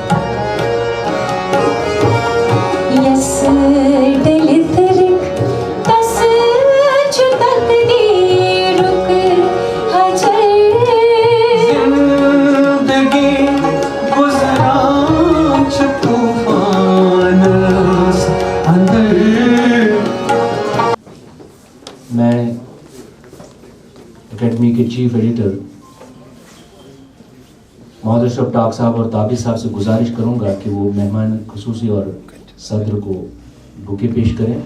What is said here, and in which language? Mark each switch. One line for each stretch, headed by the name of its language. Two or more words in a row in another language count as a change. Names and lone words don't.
Kashmiri: यस दिलतरिक तस छु तकदीरुक हजर जिंदगी गुजरान छु तूफान अंदर।
Urdu: میں اکیڈمی کے
English: chief editor
Urdu: محمد اشرف ڈاک صاحب اور تابی صاحب سے گزارش کروں گا کہ وہ مہمان خصوصی اور صدر کو بوکے پیش کریں.